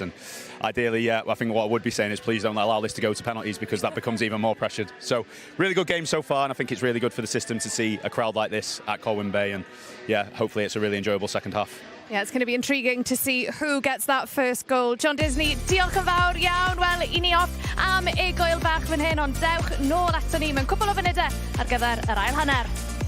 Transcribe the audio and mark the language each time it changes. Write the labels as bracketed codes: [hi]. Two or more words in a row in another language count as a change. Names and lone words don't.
[en] And ideally, I think what I would be saying is please don't allow this to go to penalties, because that becomes even more pressured. So, really good game so far, and I think it's really good for the system to see a crowd like this at Colwyn Bay. And yeah, hopefully it's a really enjoyable second half. Yeah, it's going to be intriguing to see who gets that first goal. John Disney, [cy] diolch yn fawr iawn. Wel, i ni off am y gwyl bach fan hyn, ond dewch nôl ato ni mewn cwbl o funudau ar gyfer yr ail hanner.